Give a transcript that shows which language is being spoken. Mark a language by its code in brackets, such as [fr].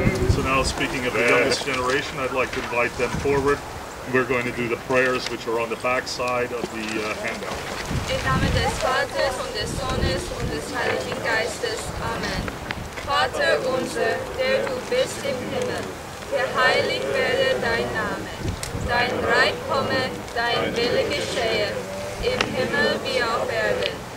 [en] So now, speaking of the youngest generation, I'd like to invite them forward. We're going to do the prayers which are on the back side of the handout. [de] Im Namen des Vaters und des Sohnes und des Heiligen Geistes. Amen. Vater unser, der du bist im Himmel, geheiligt werde dein Name. Dein Reich komme, dein Wille geschehe, im Himmel wie auf Erden.